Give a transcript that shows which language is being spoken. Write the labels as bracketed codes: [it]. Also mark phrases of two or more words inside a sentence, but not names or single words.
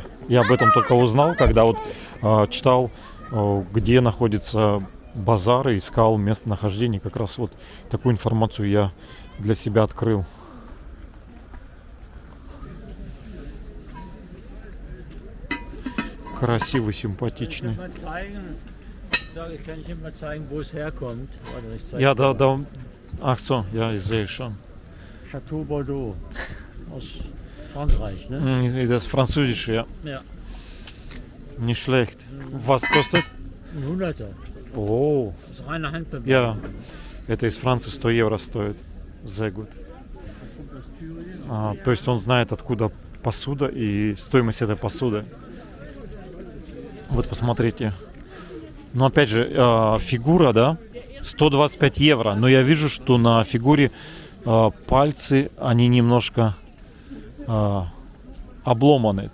[ru] Я об этом только узнал, когда вот читал, где находится базар, и искал местонахождение. Как раз вот такую информацию я для себя открыл. Красивый, симпатичный. [de] Ja, da. Ach so, ja, ich sehe schon. Chateau Bordeaux aus Frankreich, ne? Das französische, ja. Ja. Nicht schlecht. Was kostet? Ein Hunderter. Oh, Das ist reine Handbewegung. ja. [ru] Это из Франции 100 евро стоит. [de] Sehr gut. [ru] То есть он знает, откуда посуда и стоимость этой посуды. Вот посмотрите. Но опять же, фигура, да, 125 евро. Но я вижу, что на фигуре пальцы, они немножко обломаны.